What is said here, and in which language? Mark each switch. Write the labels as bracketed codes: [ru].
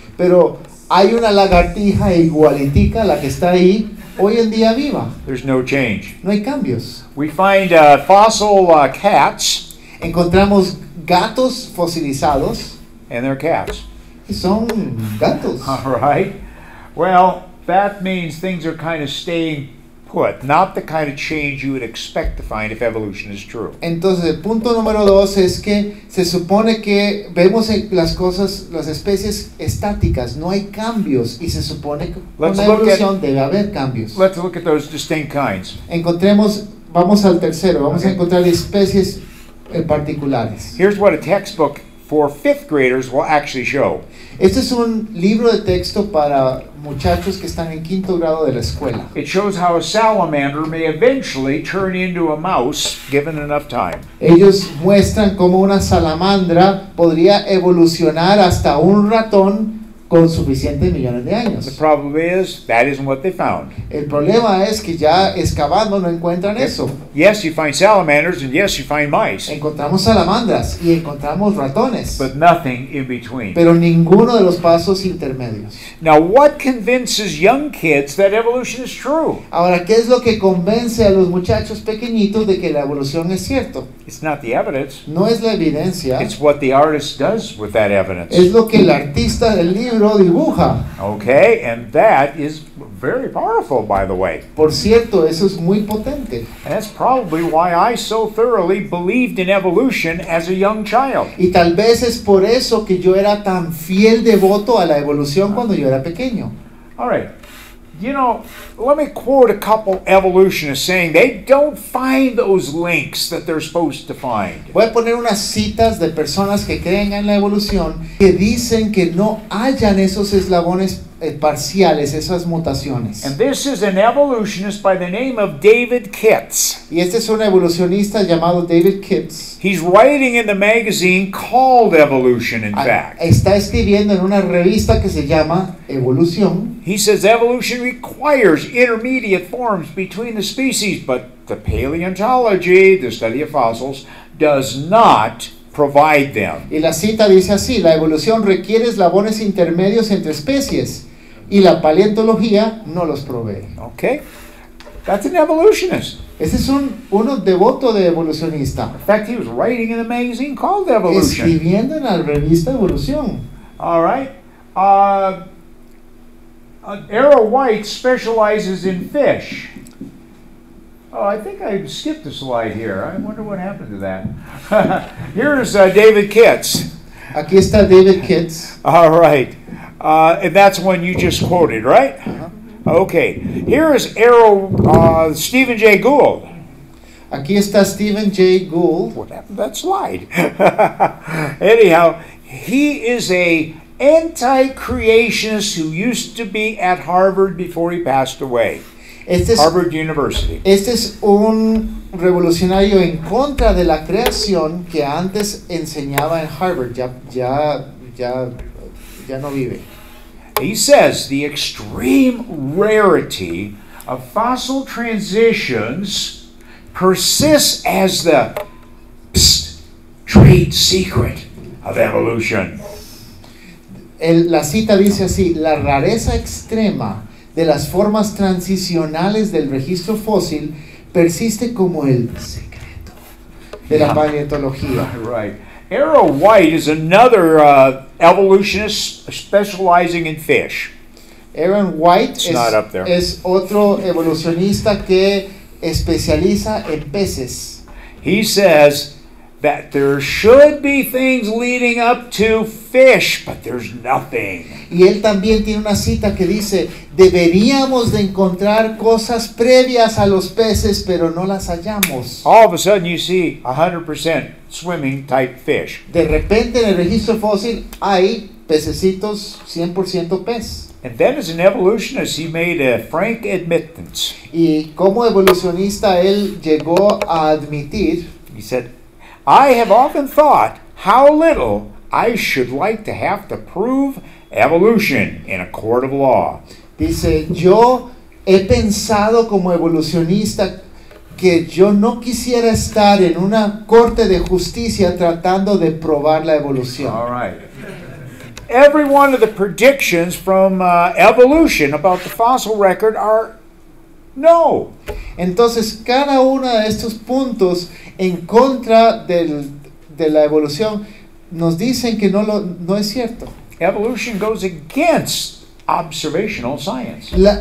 [es] Pero hay una lagartija igualitica a la que está ahí hoy en día viva. [en] There's no change. [es] No hay cambios. [en] We find fossil cats, [es] Encontramos gatos fosilizados [en] and they're cats. [es] y son gatos. [en] All right. Well, that means things are kind of staying put, not the kind of change you would expect to find if evolution is true. [es] Entonces, el punto número 2 es que se supone que vemos las cosas, las especies estáticas, no hay cambios, y se supone que con [en] Let's [es] la [en] look [es] evolución debe haber cambios. [en] Let's look at those distinct kinds. [es] Vamos al tercero, vamos [en] Okay. [es] a encontrar especies particulares. [en] Here's what a textbook for fifth graders will actually show. [es] Este es un libro de texto para muchachos que están en quinto grado de la escuela. [en] It shows how a salamander may eventually turn into a mouse given enough time. [es] Ellos muestran cómo una salamandra podría evolucionar hasta un ratón con suficientes millones de [en] The [es] años. [en] problem is that isn't what they found. [es] El problema es que ya excavando no encuentran eso. [en] Yes, you find salamanders, and yes, you find mice, [es] Encontramos salamandras y encontramos ratones, [en] but nothing in between. [es] pero ninguno de los pasos intermedios. [en] Now, what convinces young kids that evolution is true? [es] Ahora, ¿qué es lo que convence a los muchachos pequeñitos de que la evolución es cierto? [en] It's not the evidence. [es] No es la evidencia, [en] It's what the artist does with that evidence. [es] es lo que el artista del libro dibuja. [en] Okay, and that is very powerful, by the way. [es] Por cierto, eso es muy potente. [en] And that's probably why I so thoroughly believed in evolution as a young child. [es] Y tal vez es por eso que yo era tan fiel devoto a la evolución cuando yo era pequeño. [en] All right. You know, let me quote a couple evolutionists saying they don't find those links that they're supposed to find. [es] Voy a poner unas citas de personas que creen en la evolución que dicen que no hallan esos eslabones parciales, esas mutaciones. [en] And this is an evolutionist by the name of David Kitts. [es] Y este es un evolucionista llamado David Kitts. [en] He's writing in the magazine called Evolution, in fact. [es] Está escribiendo en una revista que se llama Evolución. [en] He says evolution requires intermediate forms between the species, but the paleontology, the study of fossils, does not provide them. [es] Y la cita dice así: la evolución requiere eslabones intermedios entre especies y la paleontología no los provee. [en] Okay? That's an evolutionist. [es] Ese es uno devoto de evolucionista, [en] In fact, he was writing in a magazine called Evolution. [es] escribiendo en la revista Evolución. [en] All right. Arrow White specializes in fish. Oh, I think I skipped a slide here. I wonder what happened to that. Here's David Kitts. [es] Aquí está David Kitts. [en] All right. And that's one you just quoted, right? Ajá. Okay. Here is Stephen Jay Gould. [es] Aquí está Stephen Jay Gould. [en] What happened to that slide? Anyhow, he is a anti-creationist who used to be at Harvard before he passed away. Harvard University. [es] Este es un revolucionario en contra de la creación que antes enseñaba en Harvard. Ya no vive. [en] He says the extreme rarity of fossil transitions persists as the trade secret of evolution. [es] La cita dice así: la rareza extrema de las formas transicionales del registro fósil persiste como el secreto de la paleontología. [en] Right. Arrow White is another evolutionist specializing in fish. Aaron White It's not up there. [es] es otro evolucionista que especializa en peces. [en] He says that there should be things leading up to fish, but there's nothing. [es] Y él también tiene una cita que dice, deberíamos de encontrar cosas previas a los peces, pero no las hallamos. [en] All of a sudden you see 100% swimming type fish. [es] De repente en el registro fósil hay pececitos 100% pez. [en] And then as an evolutionist, he made a frank admittance. [es] Y como evolucionista él llegó a admitir, [en] He said, I have often thought how little I should like to have to prove evolution in a court of law. [es] dice, yo he pensado como evolucionista que yo no quisiera estar en una corte de justicia tratando de probar la evolución. [en] All right. Every one of the predictions from evolution about the fossil record are no. [es] Entonces, cada uno de estos puntos en contra de la evolución nos dicen que no es cierto. [en] Evolution goes against observational science.